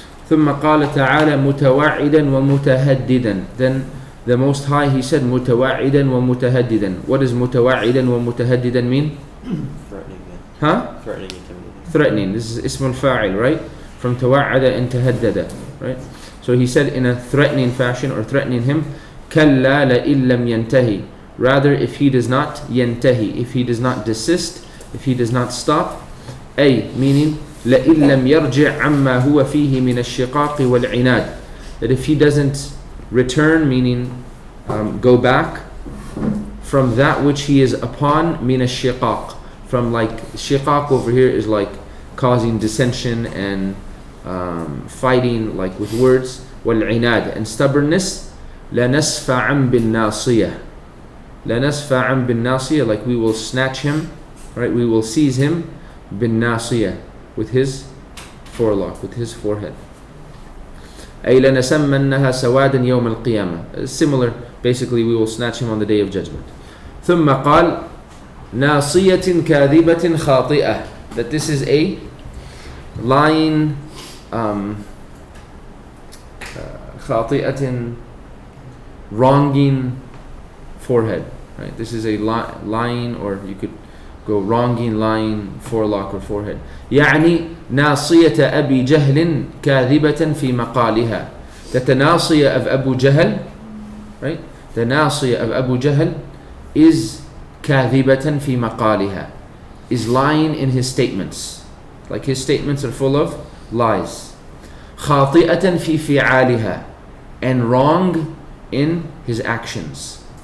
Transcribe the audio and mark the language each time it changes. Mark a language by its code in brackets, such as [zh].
[ar] ثم قال تعالى متوعدا ومتهددا. [en] Then the Most High, He said [ar] متوعدا ومتهددا. [en] What does [ar] متوعدا ومتهددا [en] mean? Threatening, yeah. Huh? Threatening, intimidating. Threatening. This is اسم الفاعل, right? From توعد and تهدد, right? So he said in a threatening fashion, or threatening him, [ar] كلا لئن لم ينتهي. [en] Rather, if he does not ينتهي, if he does not desist, if he does not stop, أي meaning [ar] لئن لم يرجع عما هو فيه من الشقاق والعناد. [en] That if he doesn't return, meaning go back from that which he is upon, [ar] من الشقاق, [en] from like shiqaq over here is like causing dissension and fighting, like with words, والعناد, and stubbornness, [ar] لنسفعا بالناصية. لنسفعا بالناصية, [en] like we will snatch him, right? We will seize him بالناصية, with his forelock, with his forehead. [ar] أي لنسمنها سوادا يوم القيامة. [en] Similar, basically we will snatch him on the day of judgment. [ar] ثم قال ناصية كاذبة خاطئة. [en] That this is a lying خاطئة, wronging forehead, right? This is a lying, or you could go wronging, lying forelock or forehead. [ar] يعني ناصية أبي جهل كاذبة في مقالها. [en] That the ناصية of Abu Jahl, right? The ناصية of Abu Jahl is [ar] كاذبة في مقالها, [en] is lying in his statements. Like his statements are full of lies. [ar] خاطئة في فعالها, [en] and wrong in his actions.